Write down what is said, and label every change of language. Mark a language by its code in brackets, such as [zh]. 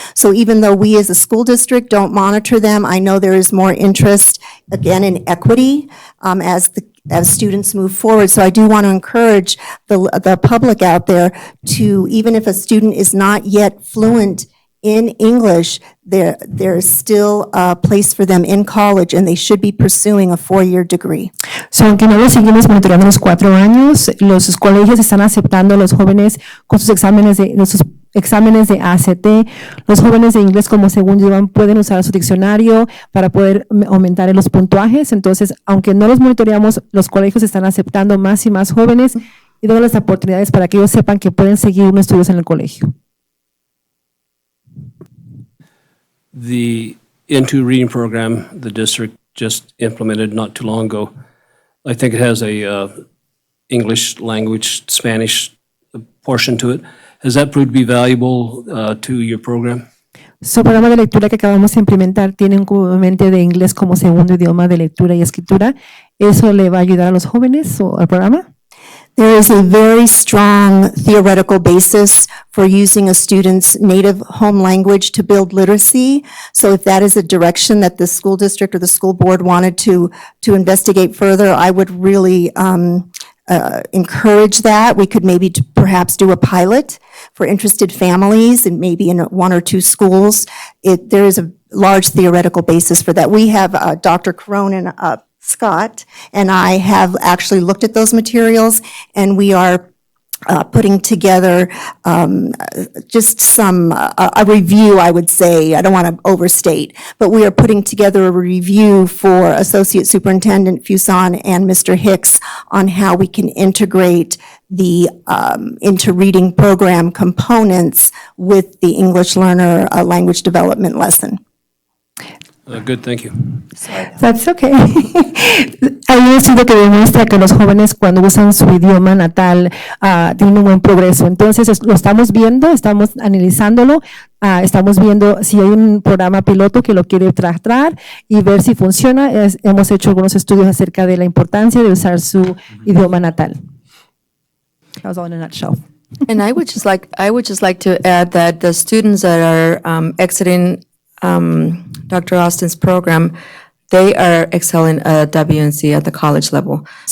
[en] So even though we as a school district don't monitor them, I know there is more interest, again, in equity as students move forward. So I do want to encourage the public out there to, even if a student is not yet fluent in English, there is still a place for them in college, and they should be pursuing a 4-year degree. [es] So, aunque no lo seguimos monitoreando los 4 años, los colegios están aceptando a los jóvenes con sus exámenes de ACT. Los jóvenes de inglés como segundo idioma pueden usar su diccionario para poder aumentar los puntuajes. Entonces, aunque no los monitoreamos, los colegios están aceptando más y más jóvenes y dando las oportunidades para que ellos sepan que pueden seguir unos estudios en el colegio. [en] The Into Reading program the district just implemented not too long ago, I think it has a English language, Spanish portion to it. Has that proved to be valuable to your program? [es] Su programa de lectura que acabamos de implementar tiene un componente de inglés como segundo idioma de lectura y escritura. ¿Eso le va a ayudar a los jóvenes o al programa? [en] There is a very strong theoretical basis for using a student's native home language to build literacy. So if that is a direction that the school district or the school board wanted to investigate further, I would really encourage that. We could maybe perhaps do a pilot for interested families, and maybe in 1 or 2 schools. There is a large theoretical basis for that. We have Dr. Cronin Scott and I have actually looked at those materials, and we are putting together just a review, I would say. I don't want to overstate, but we are putting together a review for Associate Superintendent Fuson and Mr. Hicks on how we can integrate the into reading program components with the English learner language development lesson. Good, thank you. That's okay. [es] Hay un estudio que demuestra que los jóvenes cuando usan su idioma natal tienen un buen progreso. Entonces lo estamos viendo, estamos analizándolo, estamos viendo si hay un programa piloto que lo quiere tratar y ver si funciona. Hemos hecho algunos estudios acerca de la importancia de usar su idioma natal. [en] That was all in a nutshell. And I would just like to add that the students that are exiting Dr. Austin's program, they are excelling at WNC at the college level.